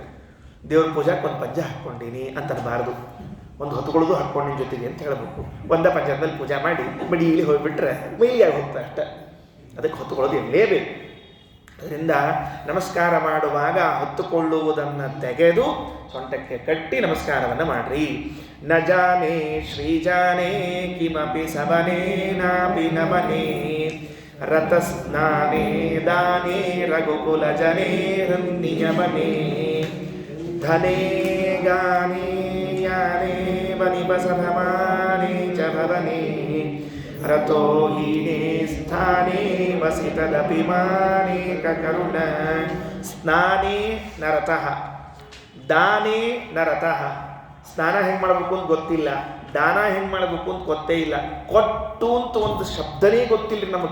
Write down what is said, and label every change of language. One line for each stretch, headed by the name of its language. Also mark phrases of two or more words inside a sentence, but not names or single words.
Kannada: ದೇವ್ರ ಪೂಜಾಕ್ಕೆ ಒಂದು ಪಂಜ ಹಾಕ್ಕೊಂಡೀನಿ ಅಂತನಬಾರ್ದು, ಒಂದು ಹೊತ್ಕೊಳ್ಳೋದು ಹಾಕ್ಕೊಂಡು ನಿನ್ನ ಜೊತೆಗೆ ಅಂತ ಹೇಳಬೇಕು. ಒಂದೇ ಪಂಜಾಬದಲ್ಲಿ ಪೂಜೆ ಮಾಡಿ ಮಡಿಯಲ್ಲಿ ಹೋಗಿಬಿಟ್ರೆ ಮೈಲಿಯಾಗಿ ಹೋಗ್ತಾ ಅಷ್ಟೆ. ಅದಕ್ಕೆ ಹೊತ್ತುಕೊಳ್ಳೋದು ಇರಲೇಬೇಕು. ಅದರಿಂದ ನಮಸ್ಕಾರ ಮಾಡುವಾಗ ಹೊತ್ತುಕೊಳ್ಳುವುದನ್ನು ತೆಗೆದು ಸೊಂಟಕ್ಕೆ ಕಟ್ಟಿ ನಮಸ್ಕಾರವನ್ನು ಮಾಡ್ರಿ.
Sanskrit: ನ ಜಾನೇ ಶ್ರೀಜಾನೇ ಕಿಮಪಿ ಸವನೇ ನಾಪಿ ನಮನೇ ರತಸ್ನಾನೇ ದಾನೇ ರಘುಕುಲ ಜನೇ ನಿಯಮನೇ ಧನೇ ಗಾನೇ ಯಾನೇ ವನಿಪಸಭಮಾನೇ ಚ ಭವನೇ ರತೋ ಹೀನೇ ಸ್ಥಾನೇ ವಸಿತದಪಿ ಮಾನೇಕ ಕರುಣ ಸ್ನಾನೇ ನರತಃ ದಾನೇ ನರತಃ.
Kannada: ಸ್ನಾನ ಹೆಂಗೆ ಮಾಡಬೇಕು ಅಂತ ಗೊತ್ತಿಲ್ಲ, ದಾನ ಹೆಂಗೆ ಮಾಡಬೇಕು ಅಂತ ಗೊತ್ತೇ ಇಲ್ಲ, ಕೊಟ್ಟು ಅಂತ ಒಂದು ಶಬ್ದನೇ ಗೊತ್ತಿಲ್ಲ ನಮಗೆ.